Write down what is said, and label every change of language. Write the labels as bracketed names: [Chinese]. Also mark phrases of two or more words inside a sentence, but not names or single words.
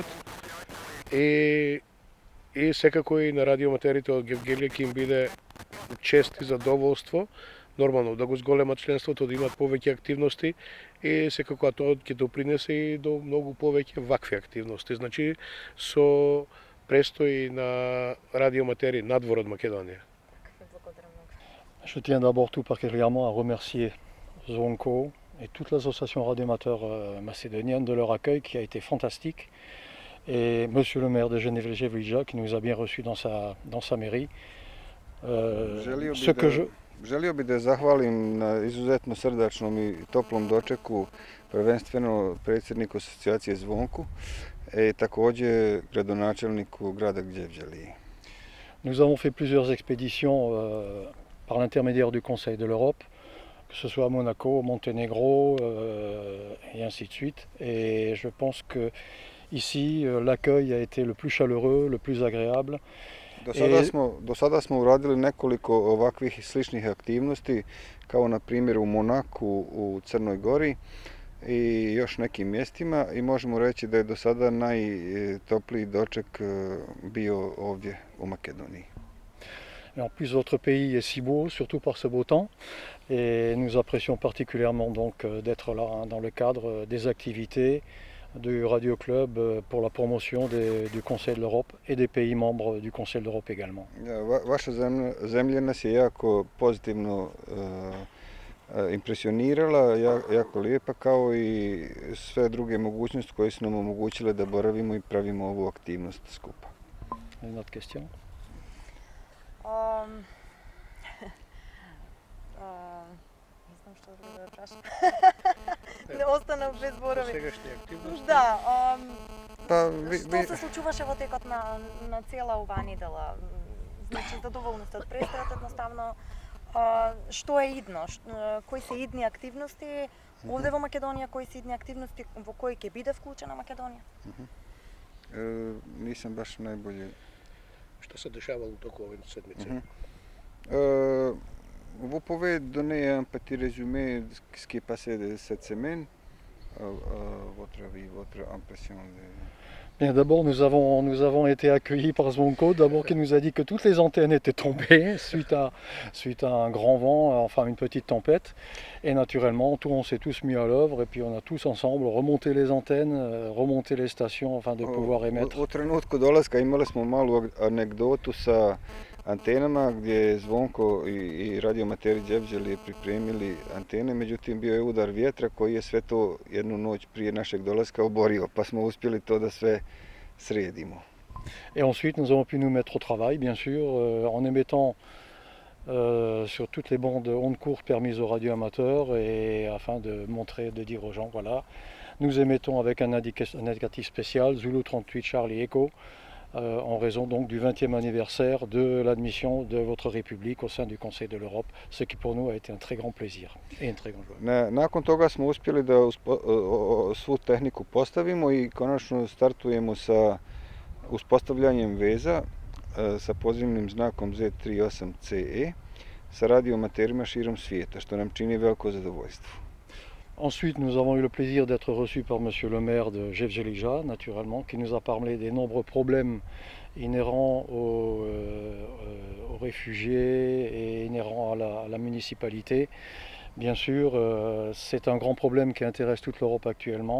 [Macedonian] И секако и на радиоматерите од Гевгелија ќе им биде чест и задоволство, нормално да го зголемат членството, да имат повеќе активности и секако тоа ќе допринесе и до многу повеќе вакви активности. Значи со престои на радиоматери надвор од Македонија. Благодарам много. [French] Je tiens d'abord tout particulièrement à remercier Zvonko et toute l'association radioamateur macédonienne de leur accueil qui a été fantastique. Et monsieur le maire de Genevlija qui nous a bien reçus dans sa mairie. [Bosnian] Želio bi da zahvalim na izuzetno srdačnom i toplom dočeku, prvenstveno predsjedniku asocijacije Zvonku i također gradonačelniku grada Gevgelije. [French] Nous avons fait plusieurs expéditions par l'intermédiaire du Conseil de l'Europe, que ce soit à Monaco, Monténégro et ainsi de suite. Et je pense que ici, l'accueil a été le plus chaleureux, le plus agréable. [Bosnian] Do sada smo uradili nekoliko ovakvih sličnih aktivnosti, kao na primjer u Monaku, u Crnoj Gori i još nekim mjestima i možemo reći da je do sada najtopliji doček bio ovdje u Makedoniji. [French] En plus, votre pays est si beau, surtout par ce beau temps, et nous apprécions particulièrement donc d'être là dans le cadre des activités du Radio Club pour la promotion du Conseil de l'Europe et des pays membres du Conseil de l'Europe également. [Bosnian] Vaša zemlja nas je jako pozitivno impresionirala, jako lijepa, kao i sve druge mogućnosti koje su nam omogućile da boravimo i pravimo ovu aktivnost skupa. [French] Une autre question? [Macedonian] Не знам што друго да прашам. Не останав без зборови. Сегашни активности? Да, Vi- што се случуваше во текот на цела оваа недела? Значи, задоволни сте од престојот едноставно. Што е идно? Кои се идни активности овде во Македонија? Кои се идни активности во кои ќе биде вклучена Македонија? [Serbian] Nisam baš najbolje. [Macedonian] Што се дешавало току овие седмици? [French] Vous pouvez donner un petit résumé de ce qui est passé cette semaine, votre avis, votre impression Bien, d'abord, nous avons été accueillis par Zvonko, d'abord qui nous a dit que toutes les antennes étaient tombées suite à un grand vent, enfin une petite tempête. Et naturellement, on s'est tous mis à l'œuvre et puis on a tous ensemble remonté les antennes, remonté les stations afin de pouvoir émettre. [Bosnian] U trenutku dolaska imali smo malu anegdotu sa antenama gdje je Zvonko i radiomateri Đevđelije pripremili antene, međutim bio je udar vjetra koji je sve to jednu noć prije našeg dolaska oborio, pa smo uspjeli to da sve sredimo. [French] Et ensuite, nous avons pu nous mettre au travail, bien sûr, en émettant sur toutes les bandes ondes courtes permises aux radioamateurs et afin de montrer, de dire aux gens, voilà, nous émettons avec un indicatif spécial, Zulu 38 Charlie Echo, en raison donc du 20e anniversaire de l'admission de votre République au sein du Conseil de l'Europe, ce qui pour nous a été un très grand plaisir et une très grande joie. [Bosnian] Nakon toga smo uspjeli da svu tehniku postavimo i konačno startujemo sa uspostavljanjem veza sa pozivnim znakom Z38CE sa radiomaterima širom svijeta, što nam čini veliko zadovoljstvo. [French] Ensuite, nous avons eu le plaisir d'être reçus par monsieur le maire de Gevgelija, naturellement, qui nous a parlé des nombreux problèmes inhérents aux réfugiés et inhérents à la municipalité. Bien sûr, c'est un grand problème qui intéresse toute l'Europe actuellement.